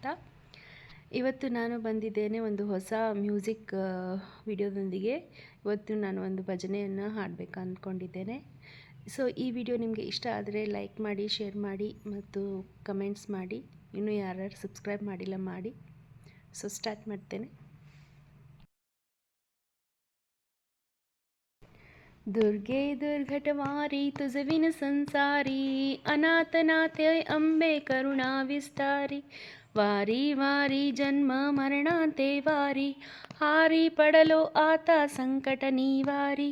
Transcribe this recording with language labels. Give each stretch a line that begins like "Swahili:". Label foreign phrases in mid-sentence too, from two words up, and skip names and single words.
Kannada: ಇವತ್ತು ನಾನು ಬಂದಿದ್ದೇನೆ ಒಂದು ಹೊಸ
English: music video.
Kannada: ಇವತ್ತು ನಾನು ಒಂದು ಭಜನೆಯನ್ನು ಹಾಡಬೇಕು ಅಂದ್ಕೊಂಡಿದ್ದೇನೆ. ಸೊ ಈ ವಿಡಿಯೋ ನಿಮಗೆ ಇಷ್ಟ ಆದರೆ ಲೈಕ್ ಮಾಡಿ, ಶೇರ್ ಮಾಡಿ ಮತ್ತು ಕಮೆಂಟ್ಸ್ ಮಾಡಿ. ಇನ್ನೂ ಯಾರ್ಯಾರು ಸಬ್ಸ್ಕ್ರೈಬ್ ಮಾಡಿಲ್ಲ ಮಾಡಿ.
English: so start
Kannada: ಮಾಡ್ತೇನೆ.
Marathi: दुर्गे दुर्घटवारी तुझविन संसारी, अनाथनाथे अंबे करुणा विस्तारी. वारी वारी जन्म मरणांते वारी, हारी पडलो आता संकट निवारी.